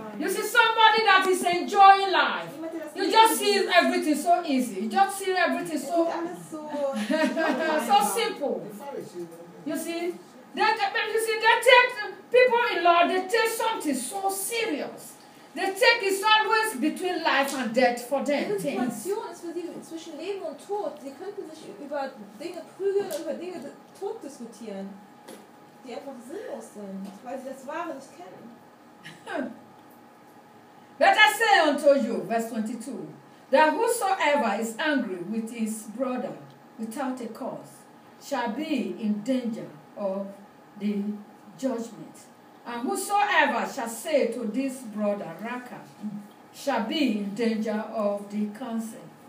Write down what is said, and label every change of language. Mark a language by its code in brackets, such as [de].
[en] You see, somebody that is enjoying life, you just see everything so easy. You just see everything so so simple. You see, they take something so serious. They take it always between life and death for them. [de] Die Situation ist für sie zwischen Leben und Tod. Sie könnten sich über Dinge prügeln, über Dinge tot diskutieren, die einfach sinnlos sind, weil sie das Wahre nicht kennen. [en] But I say unto you, verse 22, that whosoever is angry with his brother without a cause shall be in danger of the judgment. And whosoever shall say to this brother, Raka, shall be in danger of the council.